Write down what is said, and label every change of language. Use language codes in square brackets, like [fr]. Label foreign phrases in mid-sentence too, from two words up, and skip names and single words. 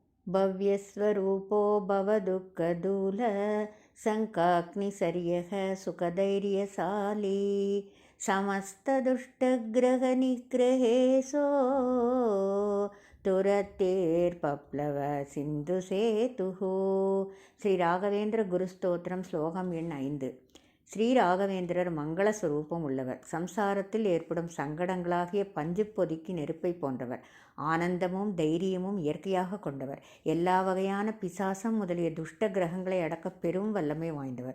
[sa] भव्यस्वरूपो भवदुःखदूल शङ्काग्निसर्यः सुखधैर्यशाली समस्तदुष्टग्रहनिग्रहेशो तुरतेर्पप्लव सिन्धु सेतुः. [ta] ஸ்ரீ ராகவேந்திர குருஸ்தோத்திரம் ஸ்லோகம் எண் 5. ஸ்ரீ ராகவேந்திரர் மங்கள சுரூபம் உள்ளவர். சம்சாரத்தில் ஏற்படும் சங்கடங்களாகிய பஞ்சு பொதிக்கு நெருப்பை போன்றவர். ஆனந்தமும் தைரியமும் இயற்கையாக கொண்டவர். எல்லா வகையான பிசாசம் முதலிய துஷ்ட கிரகங்களை அடக்க பெரும் வல்லமை வாய்ந்தவர்.